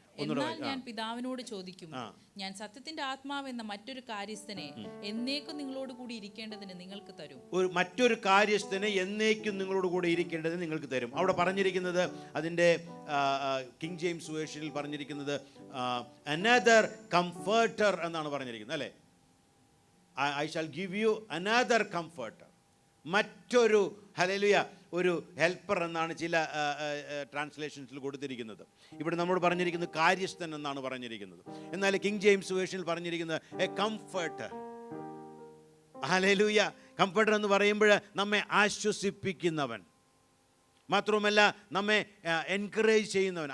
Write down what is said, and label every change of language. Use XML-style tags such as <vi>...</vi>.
<ml>എന്നാൽ ഞാൻ പിതാവിനോട് ചോദിക്കും, ഞാൻ സത്യത്തിന്റെ ആത്മാവ് എന്ന മറ്റൊരു കാര്യസ്ഥനെ എന്നേക്കും നിങ്ങളോട് കൂടി ഇരിക്കേണ്ടതിന് നിങ്ങൾക്ക് തരും. മറ്റൊരു കാര്യസ്ഥനെ എന്നേക്കും നിങ്ങളോട് കൂടി ഇരിക്കേണ്ടതിന് നിങ്ങൾക്ക് തരും. അവിടെ പറഞ്ഞിരിക്കുന്നത്, അതിൻ്റെ കിങ് ജെയിംസ് വേർഷനിൽ പറഞ്ഞിരിക്കുന്നത്</ml> <en>another comforter</en> <ml>എന്നാണ് പറഞ്ഞിരിക്കുന്നത്, അല്ലേ?</ml> <en>I shall give you another comforter.</en> <ml>മറ്റൊരു ഹല്ലേലൂയ ഒരു ഹെൽപ്പർ എന്നാണ് ചില ട്രാൻസ്ലേഷൻസിൽ കൊടുത്തിരിക്കുന്നത്. ഇവിടെ നമ്മൾ പറഞ്ഞിരിക്കുന്നത് കാര്യസ്ഥൻ എന്നാണ് പറഞ്ഞിരിക്കുന്നത്. എന്നാൽ കിങ് ജെയിംസ് വേർഷനിൽ പറഞ്ഞിരിക്കുന്നത് എ കംഫർട്ടർ. ഹല്ലേലൂയ. കംഫർട്ടർ എന്ന് പറയുമ്പോൾ നമ്മെ ആശ്വസിപ്പിക്കുന്നവൻ, മാത്രവുമല്ല നമ്മെ എൻകറേജ് ചെയ്യുന്നവൻ.</ml>